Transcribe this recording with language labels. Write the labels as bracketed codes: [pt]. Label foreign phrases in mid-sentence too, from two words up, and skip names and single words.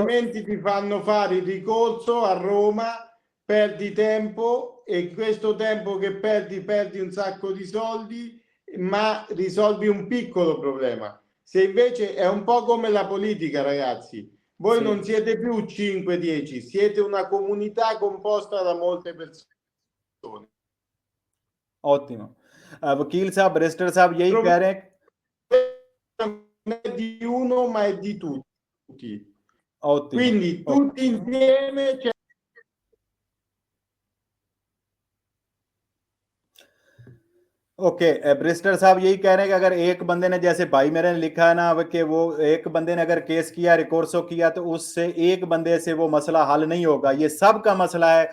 [it] altrimenti ti fanno fare il ricorso a Roma, perdi tempo e questo tempo che perdi un sacco di soldi, ma risolvi un piccolo problema. Se invece è un po' come la politica, ragazzi, voi sì. non siete più 5-10, siete una comunità composta da molte persone. Ottimo. [ur] وکیل صاحب، بیرسٹر صاحب یہی کہہ رہے ہیں [it] Non è di uno ma è di tutti. Ottimo. Quindi tutti insieme [ur] اوکے، بیرسٹر صاحب یہی کہہ رہے ہیں کہ اگر ایک بندے نے، جیسے بھائی میرے نے لکھا ہے نا کہ وہ ایک بندے نے اگر کیس کیا، ریکورسو کیا، تو اس سے ایک بندے سے وہ مسئلہ حل نہیں ہوگا، یہ سب کا مسئلہ ہے.